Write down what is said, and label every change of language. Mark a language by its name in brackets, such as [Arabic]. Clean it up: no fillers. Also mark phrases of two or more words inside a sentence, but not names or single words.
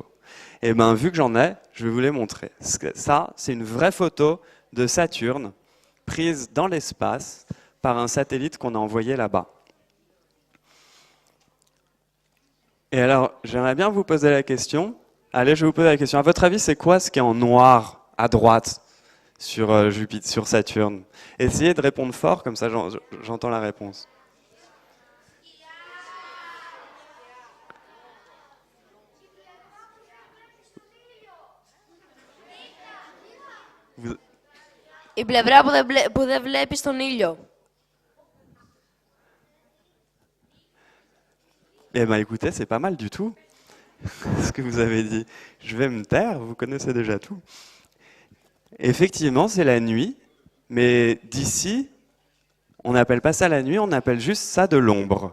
[French] Et bien, vu que j'en ai, je vais vous les montrer. Ça, c'est une vraie photo de Saturne prise dans l'espace par un satellite qu'on a envoyé là-bas. Et alors, j'aimerais bien vous poser la question. Allez, je vais vous poser la question. À votre avis, c'est quoi ce qui est en noir à droite sur Jupiter, sur Saturne? Essayez de répondre fort, comme ça j'entends la réponse. [Greek] Η πλευρά που δεν βλέπεις τον ήλιο. [French] Eh bien, écoutez, c'est pas mal du tout, ce que vous avez dit. Je vais me taire, vous connaissez déjà tout. Effectivement, c'est la nuit, mais d'ici, on n'appelle pas ça la nuit, on appelle juste ça de l'ombre.